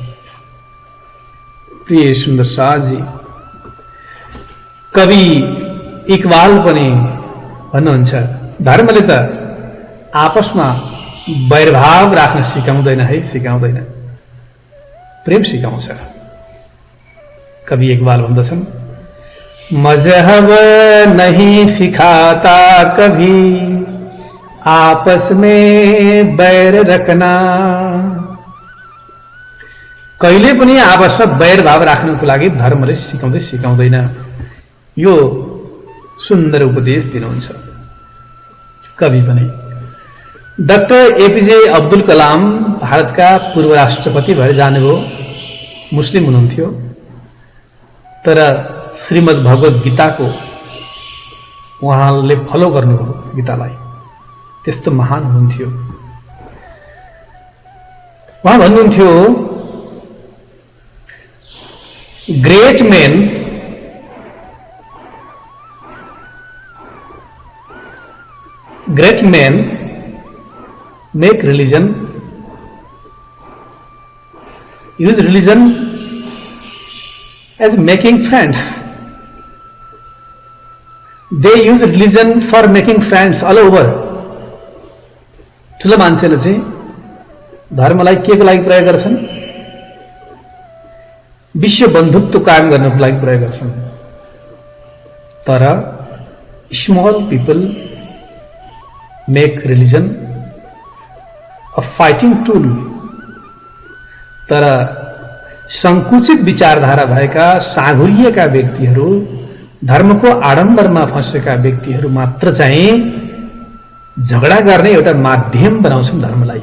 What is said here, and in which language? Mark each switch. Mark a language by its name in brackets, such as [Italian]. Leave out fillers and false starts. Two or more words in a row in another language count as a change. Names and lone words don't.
[Nepali] प्रिय सुन्दर शाहजी, कवि इकबाल पनि भन्नुहुन्छ, धर्मले त आपसमा वैरभाव राख्न सिकाउँदैन है, सिकाउँदैन, प्रेम सिकाउँछ। कवि इकबाल भन्दछन्, [Urdu] मजहब नहीं सिखाता कभी आपस में बैर रखना, [Nepali] कहिले पनि आपसमा वैरभाव राख्नको लागि धर्मले सिकाउँदैन। यो सुन्दर उपदेश दिनुहुन्छ कवि पनि। डाक्टर एपीजे अब्दुल कलाम भारतका पूर्व राष्ट्रपति भएर जानुभयो, मुस्लिम हुनुहुन्थ्यो, तर श्रीमद् भगवत गीताको उहाँले फलो गर्नुभयो गीतालाई, त्यस्तो महान हुनुहुन्थ्यो। उहाँ भन्नुहुन्थ्यो, [English] ग्रेट men make religion, use religion as making friends. They use religion for making friends all over. [Nepali] ठुलो मान्छेले चाहिँ धर्मलाई के को लागि प्रयोग गर्छन्? विश्व बन्धुत्व कायम गर्नको लागि प्रयोग गर्छन्। [English] तर small people make religion a fighting tool. [Nepali] तर संकुचित विचारधारा भएका साँघुरिएका व्यक्तिहरू, धर्मको आडम्बरमा फँसेका व्यक्तिहरू मात्र चाहिँ झगडा गर्ने एउटा माध्यम बनाउँछन् धर्मलाई।